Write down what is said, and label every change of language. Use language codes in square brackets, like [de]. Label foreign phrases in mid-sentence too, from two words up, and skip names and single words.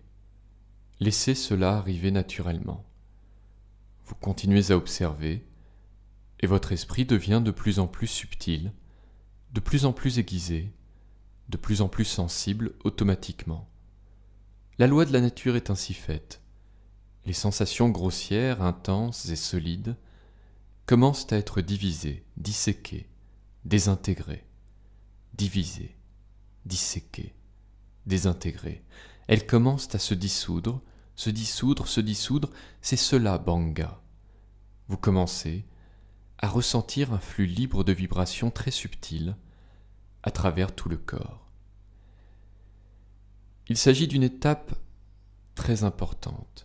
[fr] Laissez cela arriver naturellement. Vous continuez à observer, et votre esprit devient de plus en plus subtil, de plus en plus aiguisé, de plus en plus sensible automatiquement. La loi de la nature est ainsi faite. Les sensations grossières, intenses et solides commencent à être divisées, disséquées, désintégrées, divisées, disséquées, désintégrées. Elles commencent à se dissoudre, c'est cela Banga. Vous commencez à ressentir un flux libre de vibrations très subtiles à travers tout le corps. Il s'agit d'une étape très importante.